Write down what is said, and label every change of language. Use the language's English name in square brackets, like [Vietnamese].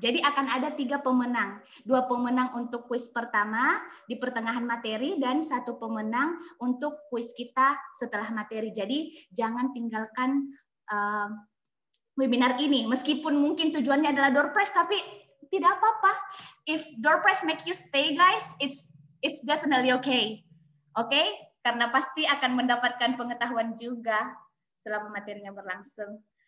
[Indonesian] Jadi akan ada 3 pemenang. 2 pemenang untuk kuis pertama di pertengahan materi dan 1 pemenang untuk kuis kita setelah materi. Jadi jangan tinggalkan webinar ini. Meskipun mungkin tujuannya adalah door prize, tapi tidak apa-apa. [English] If door prize make you stay, guys, it's definitely okay. [Indonesian] Oke? Karena pasti akan mendapatkan pengetahuan juga selama materinya berlangsung.